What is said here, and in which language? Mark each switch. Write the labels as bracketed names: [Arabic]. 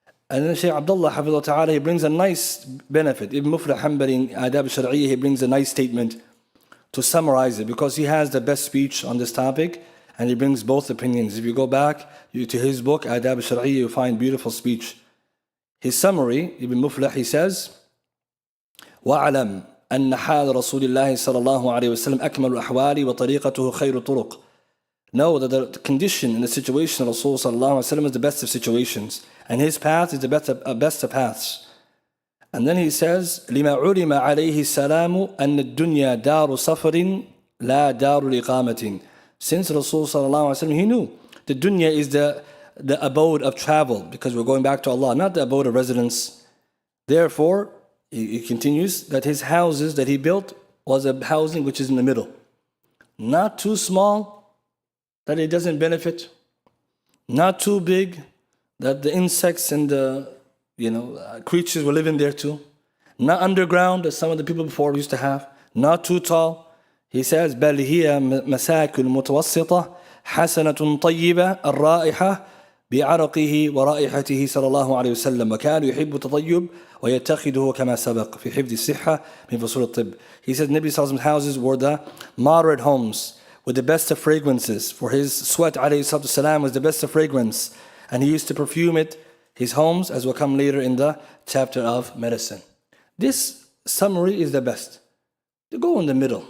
[English] And then Shaykh Abdullah, Hafidhahullah Ta'ala, he brings a nice benefit. Ibn Muflih Hanbali in Adab al-Shar'iyya, he brings a nice statement to summarize it, because he has the best speech on this topic, and he brings both opinions. If you go back to his book, Adab al-Shar'iyya, you find beautiful speech. His summary, Ibn Muflih, he says, [Arabic] وَعَلَمْ أَنَّ حَالَ رَسُولِ اللَّهِ صَلَى اللَّهُ عَلَيْهِ وَسَلَّمْ أَكْمَلُ الْأَحْوَالِ وَطَرِيقَتُهُ خَيْرُ الطُّرُقِ. [English] Know that the condition and the situation of Rasul sallallahu alaihi wasallam is the best of situations, and his path is the best of paths. And then he says, [Arabic] لِمَا عُلِمَ عَلَيْهِ السَّلَامُ أَنَّ الدُّنْيَا دَارُ صَفَرٍ لَا دَارُ الْإِقَامَةٍ. [English] Since Rasul sallallahu alaihi wasallam, he knew the dunya is the abode of travel, because we're going back to Allah, not the abode of residence. Therefore, he continues that his houses that he built was a housing which is in the middle, not too small that it doesn't benefit, not too big that the insects and the creatures were living there too, not underground as some of the people before used to have, not too tall. He says, [Arabic] بل هي مساكن متوسطة حسنة طيبة الرائحة بعرقه ورائحته صلى الله عليه وسلم وكان يحب التطيب ويتخذه كما سبق في حفظ الصحة من فصول الطب. [English] He said Nabi Sallallahu Alaihi Wasallam's houses were the moderate homes with the best of fragrances, for his sweat alayhi salatu salam was the best of fragrance, and he used to perfume it, his homes, as will come later in the chapter of medicine. This summary is the best. You go in the middle.